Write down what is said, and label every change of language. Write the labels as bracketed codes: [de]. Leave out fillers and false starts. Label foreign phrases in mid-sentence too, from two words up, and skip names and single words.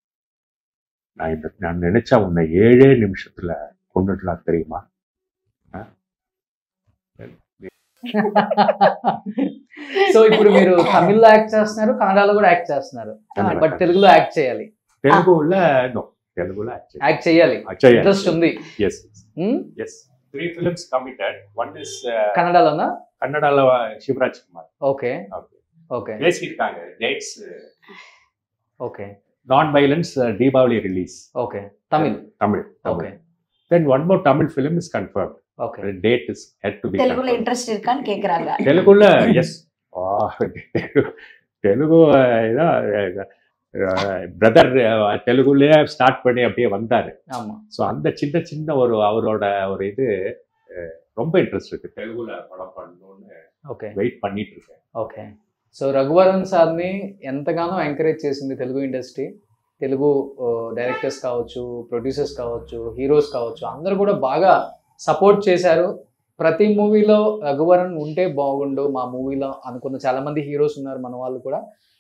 [ta] நான் நினைச்சா உன்னை 7 நிமிஷத்துல கொண்டுடலாம் தெரியுமா? [te] సో ఇప్పుడు మీరు తమిళ్లో యాక్ట్ చేస్తున్నారు, కన్నడలో కూడా యాక్ట్ చేస్తున్నారు, బట్ తెలుగులో యాక్ట్ చేయాలి. తెలుగులో యాక్ట్ చేయాలి, ఇంట్రెస్ట్ ఉంది. [en] Yes. 3 films committed. One is [te] కన్నడలోనా? కన్నడలో శివరాజ్ కుమార్. ఓకే [ta] பேசிட்டாங்க டேட்ஸ். [te] ఓకే. నాన్ వైలెన్స్ దీపావళి రిలీజ్. ఓకే. తమిళ్. ఓకే. [en] Then one more Tamil film is confirmed. Okay. The date is had to be confirmed. [ta] తెలుగులో ఇంట్రెస్ట్ இருக்கான்னு கேக்குறாங்க. [te] తెలుగులో yes. [ta] తెలుగు பிரதர் தெலுங்குலயே ஸ்டார்ட் பண்ணி அப்படியே வந்தாரு. ஸோ அந்த சின்ன சின்ன அவரோட ஒரு இது ரொம்ப ఇంట్రెస్ట్ இருக்கு, తెలుగుல படம் பண்ணணும்னு వెయిట్ பண்ணிட்டு இருக்கேன். [te] ఓకే. సో రఘువరన్ సార్ని ఎంతగానో ఎంకరేజ్ చేసింది [en] Telugu industry. [te] తెలుగు డైరెక్టర్స్ కావచ్చు, ప్రొడ్యూసర్స్ కావచ్చు, హీరోస్ కావచ్చు, అందరూ కూడా బాగా సపోర్ట్ చేశారు. ప్రతి మూవీలో రఘువరన్ ఉంటే బాగుండు మా మూవీలో అనుకున్న చాలామంది హీరోస్ ఉన్నారు మన వాళ్ళు కూడా.